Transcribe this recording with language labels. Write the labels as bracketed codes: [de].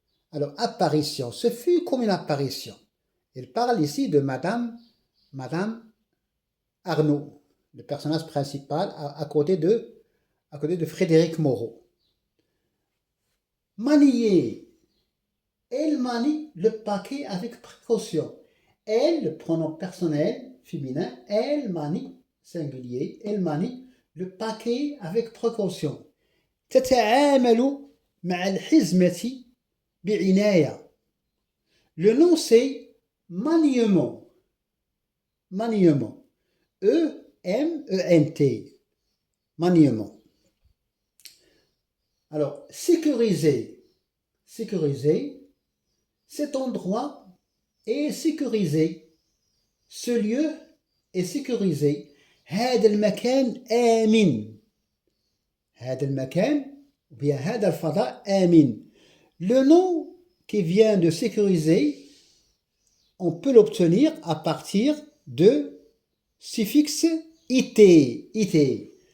[fr] Alors, apparition, ce fut comme une apparition. Il parle ici de Madame Arnaud, le personnage principal à côté de Frédéric Moreau. Manier, elle manie le paquet avec précaution. Elle, le pronom personnel féminin, elle manie, singulier, elle manie le paquet avec précaution. [ar] تتعامل مع الحزمة بعناية. [fr] Le nom c'est maniement. Maniement. E-M-E-N-T. Maniement. Alors, sécuriser. Sécuriser. Cet endroit est sécurisé. Ce lieu est sécurisé. [ar] هذا المكان آمن. هذا المكان [fr] ou bien [ar] هذا الفضاء آمن. [fr] Le nom qui vient de sécuriser, on peut l'obtenir à partir de suffixe it.